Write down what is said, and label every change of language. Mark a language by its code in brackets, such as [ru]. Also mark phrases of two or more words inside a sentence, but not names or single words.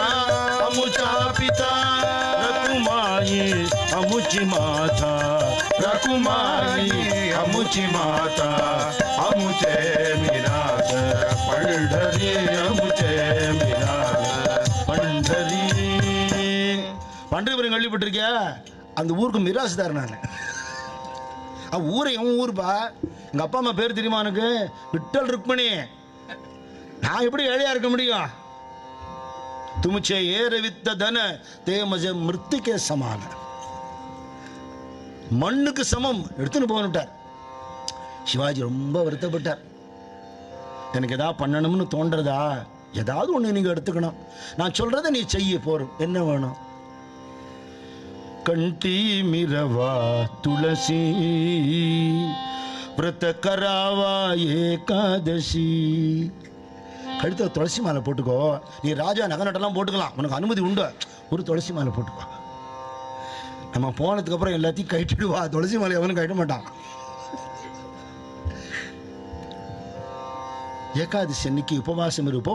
[mr] अमुचा पिता रकुमाई अमुची माता रकुमाई अमुची माता अमुचे मिरास पंढरी अमुचे मिरास [ta] पंढरी பண்டரிபுரம் கேள்விப்பட்டிருக்கியா? அந்த ஊருக்கு மிராசுதார் நான். ஊரை என் ஊருப்பா. எங்கள் அப்பா அம்மா பேர் தெரியுமா எனக்கு? விட்டல் ருக்மணி. நான் எப்படி ஏழையா இருக்க முடியும்? [mr] तुमचे येर वित्त धन ते मज मृत्तिके समान, [ta] மண்ணுக்கு சமம் எடுத்துன்னு போனுட்டார். சிவாஜி ரொம்ப வருத்தப்பட்டார். எனக்கு ஏதாவது பண்ணணும்னு தோன்றதா? ஏதாவது ஒன்று நீங்கள் எடுத்துக்கணும், நான் சொல்றதை நீ செய்ய போறோம். என்ன வேணும்? [mr] कंटी मिरवा तुलसी व्रत करावा एकादशी. [ta] கழுத்த துளசி மாலை போட்டுக்கோ. நீ ராஜா நகநட்டெல்லாம் போட்டுக்கலாம், உனக்கு அனுமதி உண்டு. ஒரு துளசி மாலை போட்டுக்கோ. நம்ம போனதுக்கு அப்புறம் எல்லாத்தையும் கட்டிடுவா. துளசி மாலை எவனும் கட்ட மாட்டான். ஏகாதசி அன்னைக்கு உபவாசம் இரு.